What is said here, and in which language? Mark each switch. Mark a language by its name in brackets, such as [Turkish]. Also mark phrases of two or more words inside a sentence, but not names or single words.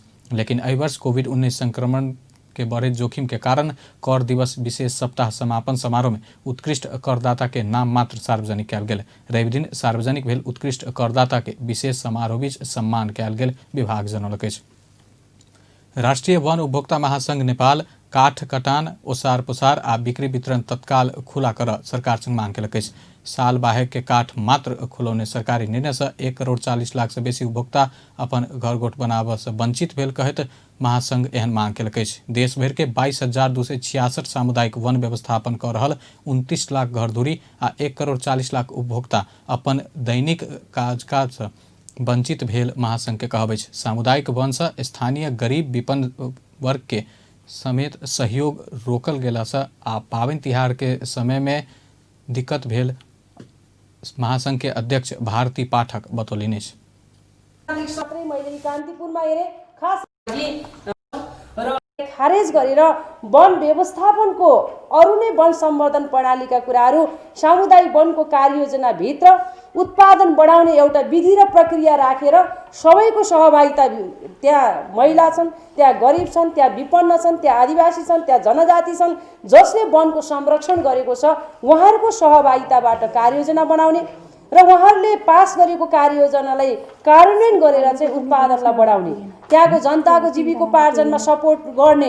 [Maithili] लेकिन एहि वर्ष कोविड-19 संक्रमण के बढ़े जोखिम के कारण कर दिवस विशेष सप्ताह समापन समारोह में उत्कृष्ट करदाता के नाम मात्र सार्वजनिक कयल गेल। रवि दिन सार्वजनिक भेल उत्कृष्ट करदाता के विशेष समारोह बीच सम्मान कयल गेल विभाग जनौलक। राष्ट्रीय वन उपभोक्ता महासंघ नेपाल काठ कटान ओसार पोसार आ बिक्री वितरण तत्काल खुला कर सरकार संग मांग केलक अछि। साल बाहेक के काठ मात्र खुलौने सरकारी निर्णय से 1,40,00,000 से बेसी उपभोक्ता अपन घर गोठ बनाबऽ से वंचित भेल कहैत महासंघ एहन मांग केलक अछि। देश भर के 22,266 सामुदायिक वन व्यवस्थापन कऽ रहल 29 लाख घर धुरी आ 1,40,00,000 उपभोक्ता अपन दैनिक काज से वंचित भेल महासंघ के कहब अछि। सामुदायिक वन से स्थानीय गरीब विपन्न वर्ग के समेत सहयोग रोकल गेला से आ पाबनि तिहार के समय में दिक्कत भेल महासंघ के अध्यक्ष भारती पाठक बतौलिन्। [Nepali] खारेज गरेर वन व्यवस्थापनको अरू नै वन सम्वर्धन प्रणालीका कुराहरू सामुदायिक वनको कार्ययोजनाभित्र उत्पादन बढाउने एउटा विधि र प्रक्रिया राखेर सबैको सहभागिता, त्यहाँ महिला छन्, त्यहाँ गरिब छन्, त्यहाँ विपन्न छन्, त्यहाँ आदिवासी छन्, त्यहाँ जनजाति छन्, जसले वनको संरक्षण गरेको छ उहाँहरूको सहभागिताबाट कार्ययोजना बनाउने र उहाँहरूले पास गरेको कार्ययोजनालाई कार्यान्वयन गरेर चाहिँ उत्पादनलाई बढाउने, त्यहाँको जनताको जीविकोपार्जनमा सपोर्ट गर्ने।